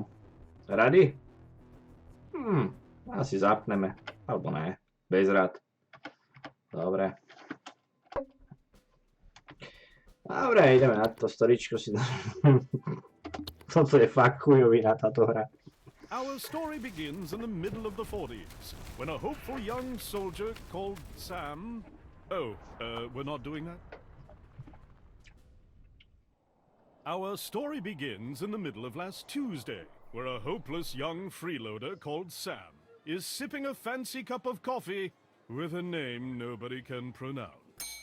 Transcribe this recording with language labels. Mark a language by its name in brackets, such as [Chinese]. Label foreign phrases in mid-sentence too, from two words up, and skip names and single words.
[Slovak] Rady? Asi zapneme, alebo ne, bez rad. Dobre. Dobre, ideme na to, storičko si dáme. Toto je fakt chujovina, táto hra. [English] Our story begins in the middle of the 40s, when a hopeful young soldier called Sam... we're not doing that? Our story begins in the middle of last Tuesday, where a hopeless young freeloader called Sam is sipping a fancy cup of coffee with a name nobody can pronounce.